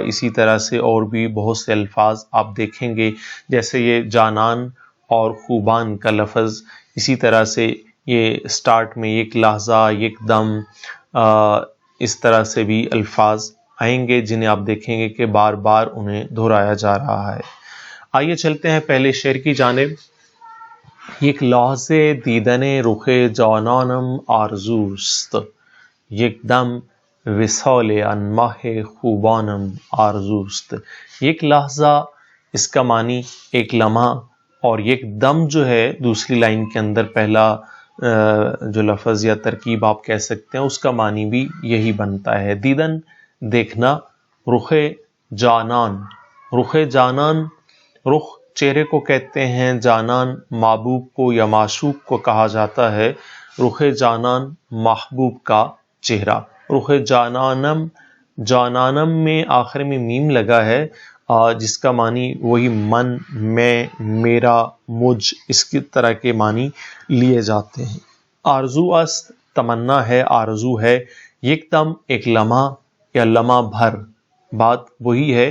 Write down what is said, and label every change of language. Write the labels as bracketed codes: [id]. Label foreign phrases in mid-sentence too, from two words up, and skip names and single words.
[ur] اسی طرح سے اور بھی بہت سے الفاظ آپ دیکھیں گے، جیسے یہ جانان اور خوبان کا لفظ، اسی طرح سے یہ سٹارٹ میں ایک لحظہ، ایک دم، اس طرح سے بھی الفاظ آئیں گے جنہیں آپ دیکھیں گے کہ بار بار انہیں دہرایا جا رہا ہے۔ آئیے چلتے ہیں پہلے شعر کی جانب۔ [fa] یک لحظے دیدن رخ جانانم آرزوست، یک دم وصال آن ماہ خوبانم آرزوست۔ یک لحظہ [ur] اس کا معنی ایک لمحہ، اور [fa] یک دم [ur] جو ہے دوسری لائن کے اندر پہلا جو لفظ یا ترکیب آپ کہہ سکتے ہیں، اس کا معنی بھی یہی بنتا ہے۔ دیدن دیکھنا، [fa] رخ جانان، رخ جانان، [ur] رخ چہرے کو کہتے ہیں، جانان محبوب کو یا معشوق کو کہا جاتا ہے۔ [fa] رخ جانان [ur] محبوب کا چہرہ۔ [fa] رخ جانانم، [ur] جانانم میں آخر میں میم لگا ہے، جس کا معنی وہی من، میں، میرا، مجھ، اس کی طرح کے معنی لیے جاتے ہیں۔ [fa] آرزو است، [ur] تمنا ہے، آرزو ہے۔ [fa] یک دم [ur] ایک لمحہ یا لمحہ بھر، بات وہی ہے۔